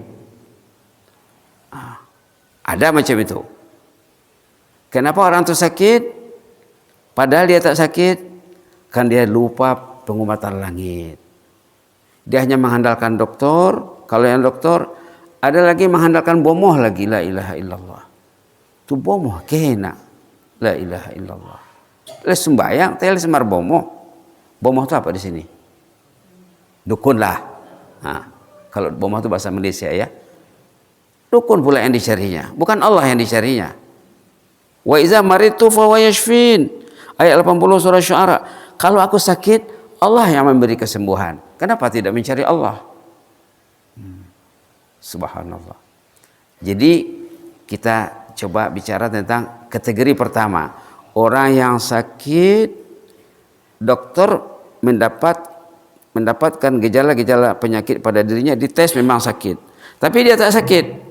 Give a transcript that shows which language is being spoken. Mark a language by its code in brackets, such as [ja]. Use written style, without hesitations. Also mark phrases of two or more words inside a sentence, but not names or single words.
[id] Ada macam itu. Kenapa orang itu sakit? Padahal dia tak sakit, kan dia lupa pengobatan langit. Dia hanya mengandalkan dokter. Kalau yang dokter, ada lagi mengandalkan bomoh lagi, [ar] لا إله إلا الله. [id] Tu bomoh kena, [ar] لا إله إلا الله. [id] Les sembayang, tel semar bomoh. Bomoh itu apa di sini? Dukun lah. Nah, kalau bomoh itu bahasa Malaysia ya. Dukun pula yang dicarinya, bukan Allah yang dicarinya. [ar] وإذا مرضت فهو يشفين. [id] Ayat 80 surah Syu'ara. Kalau aku sakit, Allah yang memberi kesembuhan. Kenapa tidak mencari Allah? Subhanallah. Jadi kita coba bicara tentang kategori pertama. Orang yang sakit, dokter mendapatkan gejala-gejala penyakit pada dirinya, dites memang sakit, tapi dia tak sakit.